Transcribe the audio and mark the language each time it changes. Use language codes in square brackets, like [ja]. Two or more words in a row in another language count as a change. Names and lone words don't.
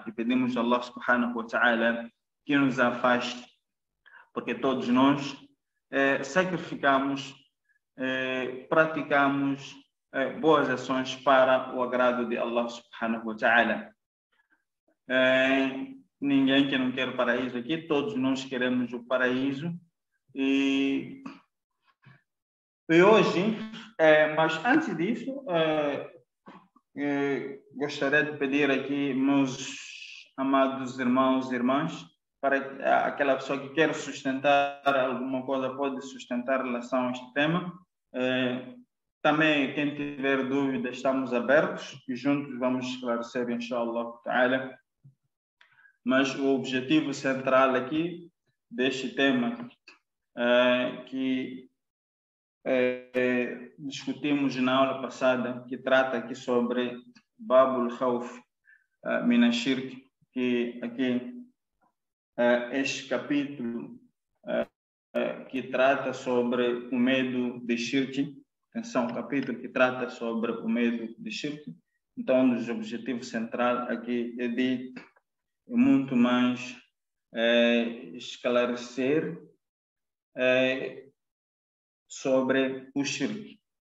[pt] E pedimos a Allah [ar] سبحانه وتعالى [pt] que nos afaste, porque todos nós sacrificamos, praticamos boas ações para o agrado de Allah [ar] سبحانه وتعالى. [pt] Ninguém que não quer o paraíso aqui, todos nós queremos o paraíso. E hoje, mas antes disso, gostaria de pedir aqui, meus amados irmãos e irmãs, para aquela pessoa que quer sustentar alguma coisa, pode sustentar em relação a este tema. Também, quem tiver dúvidas, estamos abertos e juntos vamos esclarecer, [ar] إن شاء الله تعالى. [pt] Mas o objetivo central aqui deste tema que discutimos na aula passada, que trata aqui sobre [ar] باب الخوف من الشرك, [pt] que aqui este capítulo que trata sobre o medo de shirk. Atenção, capítulo que trata sobre o medo de shirk. Então, um dos objetivos centrais aqui é de muito mais esclarecer sobre o shirk.